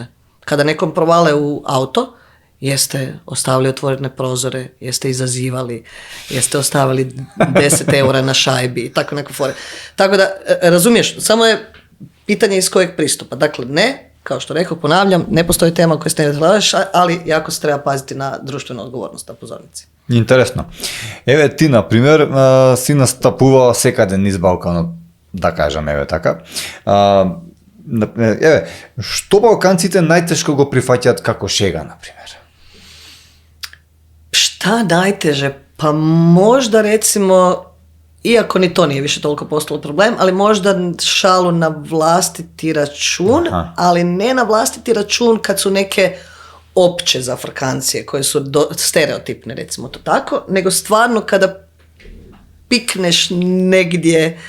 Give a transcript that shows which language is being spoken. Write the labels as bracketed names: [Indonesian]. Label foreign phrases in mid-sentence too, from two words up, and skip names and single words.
[Croatian] Kada nekom provale u auto, jeste ostavili otvorene prozore, jeste izazivali, jeste ostavili 10 eura na šajbi i tako neko fore. Tako da, razumiješ, samo je pitanje iz kojeg pristupa. Dakle, ne, kao što rekao, ponavljam, ne postoji tema koju ste ne gledaš, ali jako se treba paziti na društvenu odgovornost na pozornici. [Macedonian] Интересно. Еве ти, например, си настапувала секаде низ Балканот, да кажам, еве така. Еве, што балканците најтешко го прифаќаат како шега, например? [Croatian] Šta najteže? Pa možda recimo, iako ni to nije više toliko postalo problem, ali možda šalu na vlastiti račun, ali ne na vlastiti račun kad su neke opće zafrkancije koje su stereotipne, recimo to tako, nego stvarno kada pikneš negdje